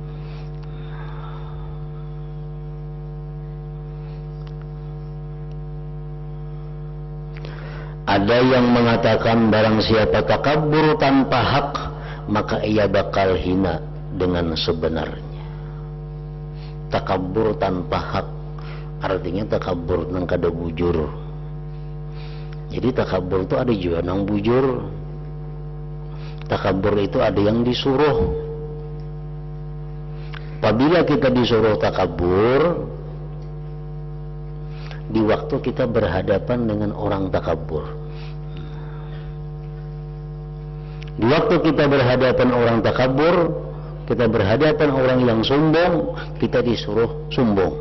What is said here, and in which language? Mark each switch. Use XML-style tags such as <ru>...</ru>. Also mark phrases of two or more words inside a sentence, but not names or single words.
<id>Ada yang mengatakan barang siapa takabur tanpa hak, maka ia bakal hina dengan sebenarnya.</id> <bjn>Takabur tanpa hak artinya takabur nang kada bujur. Jadi takabur itu ada juga nang bujur.</bjn> <id>Takabur itu ada yang disuruh. Apabila kita disuruh takabur, di waktu kita berhadapan dengan orang takabur, di waktu kita berhadapan orang takabur, kita berhadapan orang yang sombong, kita disuruh sombong.</id>